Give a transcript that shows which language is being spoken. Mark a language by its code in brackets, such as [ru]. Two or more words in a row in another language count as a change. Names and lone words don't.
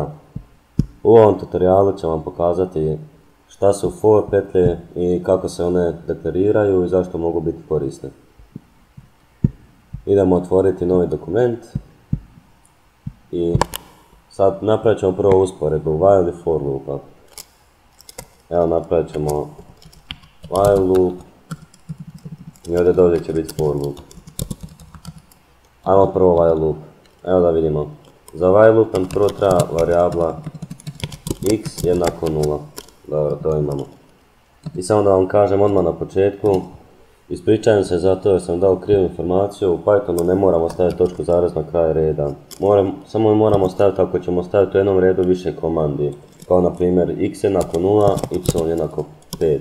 [hr] U ovom tutorialu ću vam pokazati šta su for petlje i kako se one deklariraju i zašto mogu biti korisne. Idemo otvoriti novi dokument i sad napravit ćemo prvo usporedbu while i [en] for loopa. [hr] Evo napravit ćemo [en] while loop [hr] i ovdje dolje će biti [en] for loop. [hr] Ajmo prvo [en] while loop. [hr] Evo da vidimo. Za [en] while loop [hr] nam prvo treba varijabla x jednako 0. Dobro, to imamo. I samo da vam kažem odmah na početku, ispričavam se zato jer sam dao krivu informaciju, u Pythonu ne moramo staviti točku zarez na kraj reda. Samo moramo staviti ako ćemo staviti u jednom redu više komandi, kao na primjer x jednako 0, y jednako 5.